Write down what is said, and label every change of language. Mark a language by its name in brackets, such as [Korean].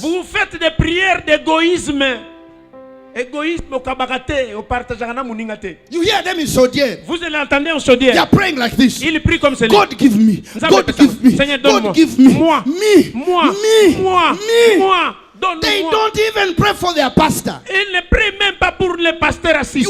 [French] Vous faites des prières d'égoïsme. Égoïsme au kabarate, au partageana muningate. [English] You hear them in Sodier. [French] Vous l'entendez en Sodier. [English] They are praying like this. [French] Ils prient comme cela. [English] God give me. God give me. [French] Seigneur, [English] God give me. [French] Moi. [English] Me. [French] Moi. [English] Me. [French] Moi. [English] Me. [French] Moi. [English] They don't even pray for their pastor. [French] Ils ne prient même pas pour le pasteur assistant.